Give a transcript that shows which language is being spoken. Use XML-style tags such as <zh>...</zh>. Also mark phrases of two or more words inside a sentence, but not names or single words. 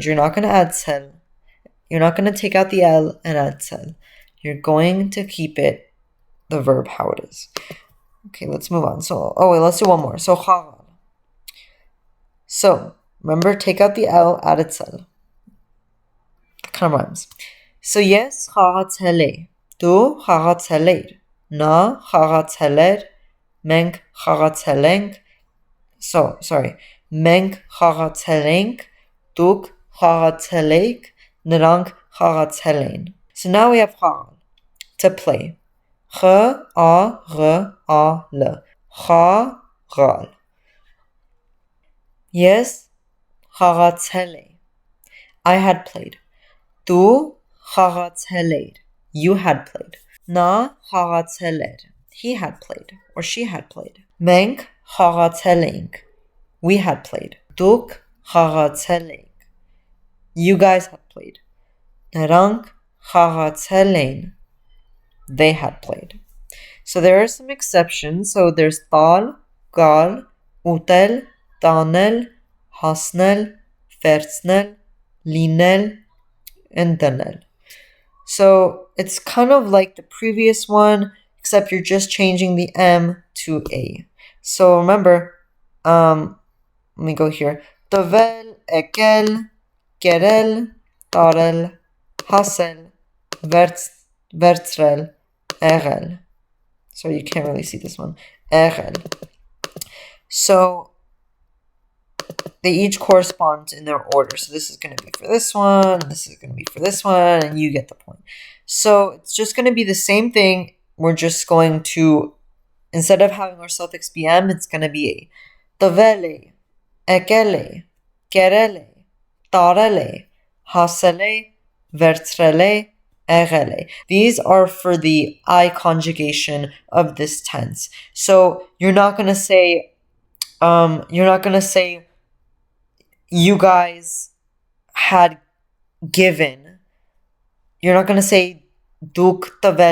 <en>You're not going to add tzel. You're not going to take out the el and add tzel. You're going to keep it, the verb, how it is. Okay, let's move on. So, let's do one more. So, chagal. So, remember, take out the el, add a tzel. Kind of rhymes. So, yes,</en> <hy>խաղացել է. Դու խաղացել էր. Նա խաղացել էր, մենք խաղացել ենք.</hy> <en>Sorry.</en> <hy>Մենք խաղացել ենք, դուք խաղացել եք, նրանք խաղացել են.</hy> <en>So now we have խաղալ, to play.</en> <hy>Խաղալ. Խաղալ. Ես խաղացել եմ.</hy> <en>I had played.</en> <hy>Դու խաղացել էր.</hy> <en>You had played.</en> <hy>Նա խաղացել էր.</hy> <en>He had played, or she had played.</en> <hy>Մենք խաղացել ենք.</hy> <en>We had played.</en> <hy>Դուք խաղացել եք.</hy> <en>You guys had played.</en> <hy>Նրանք խաղացել են.</hy> <en>They had played. So there are some exceptions. So there's</en> <hy>տալ, գալ, ուտել, տանել, հասնել, վերցնել, լինել, and դնել.</hy> <en>So it's kind of like the previous one, except you're just changing the M to A. So remember, let me go here.</en> <hy>Տվել, եկել, կերել, տարել, հասել, վերցրել, եղել.</hy> <en>So you can't really see this one.</en> <hy>Եղել.</hy> <en>So they each correspond in their order. So this is going to be for this one, this is going to be for this one, and you get the point. So it's just going to be the same thing. We're just going to, instead of having our suffix be M, it's going to be A.</en> <hy>Տվել, եկել, կերել, տարել, հասել, վերցրել, եղել.</hy> <en>These are for the I conjugation of this tense. So you're not going to say, you guys had given. You're not going to say</en> <hy>դուք տվելե.</hy>